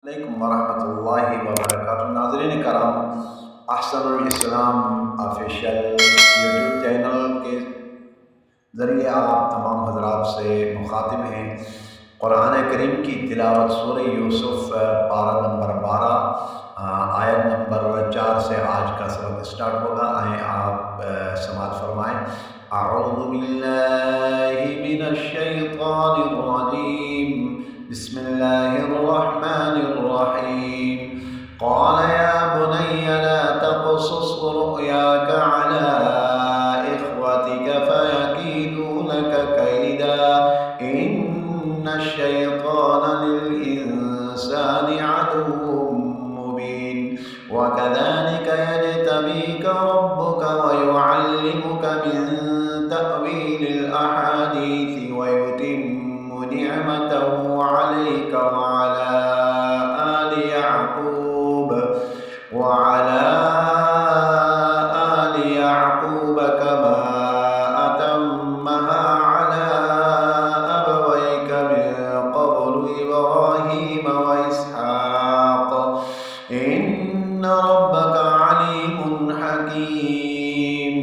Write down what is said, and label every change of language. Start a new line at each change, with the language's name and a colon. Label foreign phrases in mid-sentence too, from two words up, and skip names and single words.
Arabic: ورحمة الله وبركاته.
Urdu: ناظرین کرام، احسن الاسلام
English: official YouTube channel
Urdu: کے ذریعے آپ تمام حضرات سے مخاطب ہیں. قرآن کریم کی تلاوت سورہ یوسف پارہ نمبر 12 آیت نمبر 4 سے آج کا سبق سٹارٹ ہوگا. آئے آپ سماعت فرمائیں.
Arabic: أعوذ بالله من الشيطان الرجيم، بسم الله الرحمن الرحيم. قال يا بني لا تقصص رؤياك على إخوتك فيكيدوا لك كيدا إن الشيطان للإنسان عدو مبين وكذلك يجتبيك ربك ويعلمك من تأويل الأحاديث ويتم نعمته عليك وعلى آل يعقوب كما أتمها على أبويك من قبل إبراهيم وإسحاق إن ربك عليم حكيم.